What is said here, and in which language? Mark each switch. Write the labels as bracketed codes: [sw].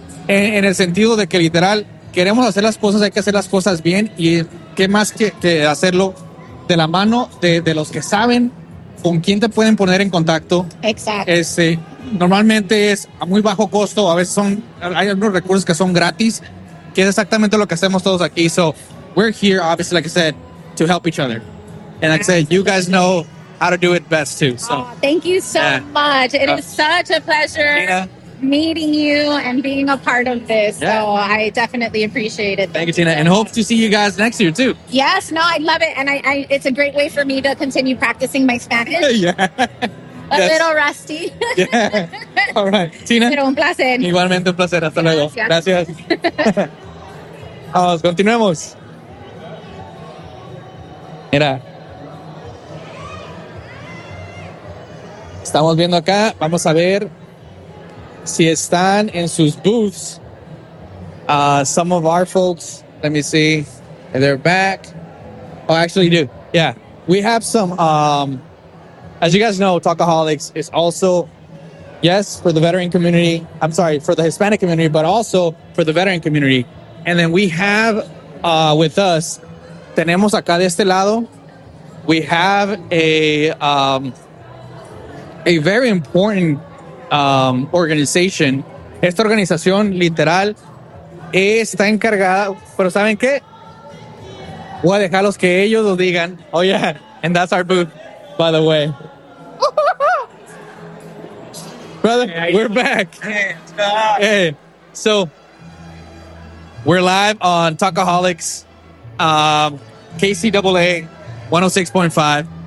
[es] En el sentido de que literal queremos hacer las cosas, hay que hacer las cosas bien, y qué más que hacerlo de la mano de los que saben con quién te pueden poner en contacto. Exacto. Normalmente es a muy bajo costo, a veces son, hay algunos recursos que son gratis, que es exactamente lo que hacemos todos aquí. [en] So we're here, obviously, like I said, to help each other, and like I said, you guys know how to do it best too. So thank you so much. It is such a pleasure. Gina, meeting you and being a part of this, yeah. So I definitely appreciate it. Thank you, Tina, and hope to see you guys next year too. Yes, no, I love it, and I it's a great way for me to continue practicing my Spanish. Yeah, a little rusty. Yeah. All right, Tina. [es] Pero un placer. Igualmente un placer. Hasta luego. Gracias. Vamos, continuemos. Mira, estamos viendo acá. Vamos a ver si están en sus booths. [en] Some of our folks, let me see, they're back. Oh, actually do. Yeah, we have some, as you guys know, Talkaholics is also, yes, for the veteran community, I'm sorry, for the Hispanic community, but also for the veteran community. And then we have with us, [es] tenemos acá de este lado, [en] we have a very important organization. [es] Esta organización literal está encargada, pero ¿saben qué? Voy a dejarlos que ellos lo digan. [en] Oh yeah, and that's our booth, by the way. Brother, hey, we're back. Hey, so we're live on Talkaholics, KCAA 106.5.